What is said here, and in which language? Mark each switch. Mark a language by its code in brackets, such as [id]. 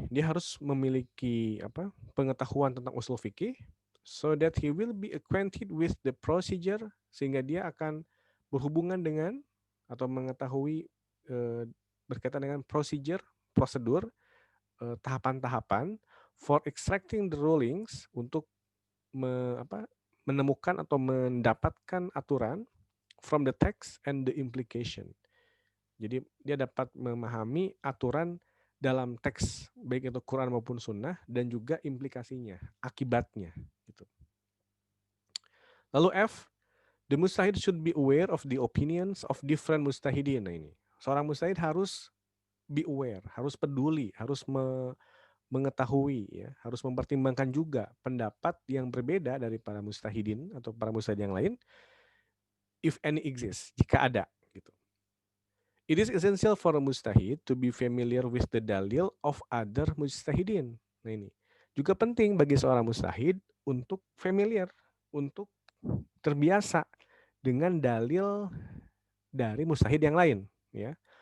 [id] Dia harus memiliki pengetahuan tentang usul fikih, so that he will be acquainted with the procedure, sehingga dia akan berhubungan dengan atau mengetahui berkaitan dengan prosedur, tahapan-tahapan for extracting the rulings, untuk menemukan atau mendapatkan aturan from the text and the implication, Jadi dia dapat memahami aturan dalam teks baik itu Quran maupun Sunnah dan juga implikasinya, akibatnya. Gitu. [en] Lalu F, the mustahid should be aware of the opinions of different mustahidin. [id] Nah ini, seorang mustahid harus be aware, harus peduli, harus mengetahui, ya, harus mempertimbangkan juga pendapat yang berbeda dari para mustahidin atau para mustahid yang lain, if any exists, jika ada. Gitu. [en] It is essential for a mustahid to be familiar with the dalil of other mustahidin. [id] Nah ini juga penting bagi seorang mustahid untuk familiar, untuk terbiasa dengan dalil dari mustahid yang lain, ya.